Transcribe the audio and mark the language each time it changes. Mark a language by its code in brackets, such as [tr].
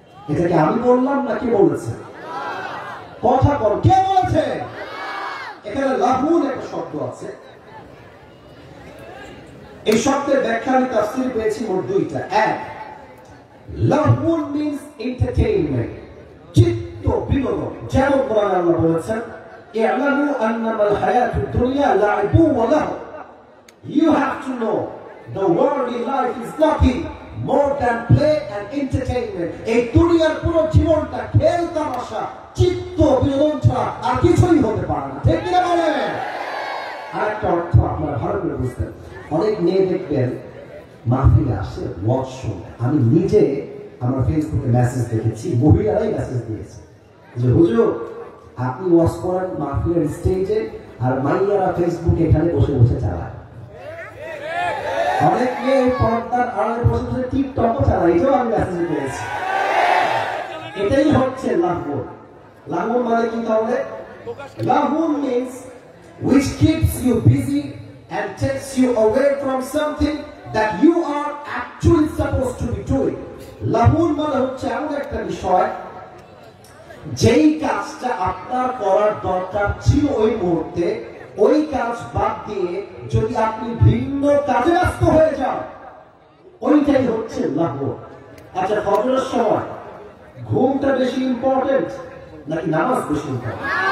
[bn] এটাকে আমি বললাম না কে বলেছে? কথা বল, কে বলেছে? এখানে লাহুন একটা শব্দ আছে, এই শব্দের ব্যাখ্যা আমি তাফসীর পেয়েছি মোট দুইটা। এক, লাহুন মিন্স এন্টারটেইনমেন্ট, চিত্ত বিনোদন। যেমন কোরআনে আল্লাহ বলেছেন, [ar] ই'লামু আন্নামাল হায়াতুদ দুনিয়া লা'ibun ওয়া লাহু, [en] you have to know the worldly life is nothing more than play and entertainment. [bn] এই দুনিয়ার পুরো জীবনটা খেল তামাশা, চিত্ত বিনোদন ছাড়া আর কিছুই হতে পারে না। ঠিক কিনা বলেন? আরেকটা অর্থ আপনারা ভালো করে বুঝতেন, অনেক মেয়ে দেখবেন মাহফিলে আসে ওয়াজ শুনে। আমি নিজে আমার ফেসবুকে মেসেজ দেখেছি, মহিলারাই মেসেজ দিয়েছে যে হুজুর আপনি ওয়াজ করেন মাহফিলের স্টেজে, আর মাইয়ারা ফেসবুকে এখানে বসে বসে চালায়। অনেক মেয়ে পর্দার আড়ালে বসে বসে টিকটকও চালায়, এটাও আমি মেসেজ পেয়েছি। এটাই হচ্ছে লাহুন। লাহুন মানে কি তাহলে? [en] লাহুন means which keeps you busy and takes you away from something that you are actually supposed to be doing. [bn] লাহুন মানে হচ্ছে এমন একটা বিষয় যেই কাজটা আপনার করার দরকার ছিল ওই মুহূর্তে, ওই কাজ বাদ দিয়ে যদি আপনি ভিন্ন কাজে ব্যস্ত হয়ে যান, ওইটাই হচ্ছে লাহুন। আচ্ছা, ফজরের সময় ঘুমটা বেশি ইম্পর্টেন্ট নাকি নামাজ বেশি ইম্পর্টেন্ট?